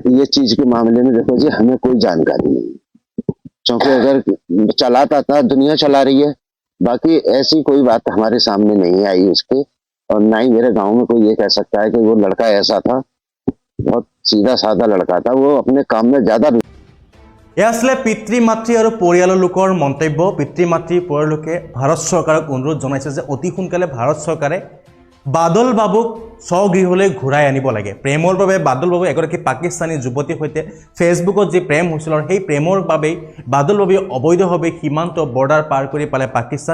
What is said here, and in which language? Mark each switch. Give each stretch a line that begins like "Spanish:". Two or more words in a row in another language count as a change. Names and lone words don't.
Hindi: तो ये चीज के मामले में देखो जी, हमें कोई जानकारी नहीं, क्योंकि अगर चलाता था, दुनिया चला रही है, बाकी ऐसी कोई बात हमारे सामने नहीं आई उसके, और ना ही मेरे गांव में कोई ये कह सकता है कि वो लड़का ऐसा था। बहुत सीधा साधा लड़का था, वो अपने काम में ज्यादा।
Assamese: এয়া আসলে পিতৃ মাতৃ আৰু পৰিয়ালৰ লোকৰ মন্তব্য। পিতৃ মাতৃ পৰিয়ালোকে ভাৰত চৰকাৰক অনুৰোধ জনাইছে যে অতি সোনকালে ভাৰত চৰকাৰে বাদল বাবুক স্বগৃহলৈ ঘূৰাই আনিব লাগে। প্ৰেমৰ বাবে বাদল বাবু এগৰাকী পাকিস্তানী যুৱতীৰ সৈতে ফেচবুকত যি প্ৰেম হৈছিল, আৰু সেই প্ৰেমৰ বাবেই বাদল বাবুৱে অবৈধভাৱে সীমান্ত বৰ্ডাৰ পাৰ কৰি পালে পাকিস্তান।